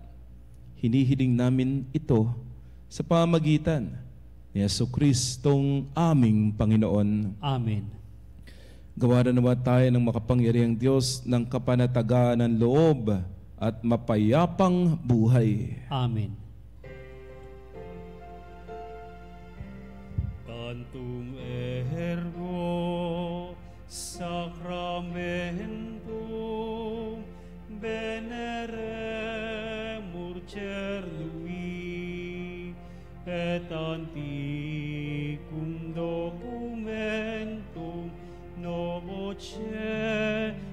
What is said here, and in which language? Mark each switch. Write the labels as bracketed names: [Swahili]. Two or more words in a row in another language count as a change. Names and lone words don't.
[Filipino] Hinihiling namin ito sa pamagitan ni Jesucristong aming Panginoon. Amen. Gawa na naman tayo ng makapangyarihang Diyos ng kapanatagan ng loob at mapayapang buhay. Amen. [Latin] Tantum ergo sacramentum veneremur cerlui et antiquum documentum novoce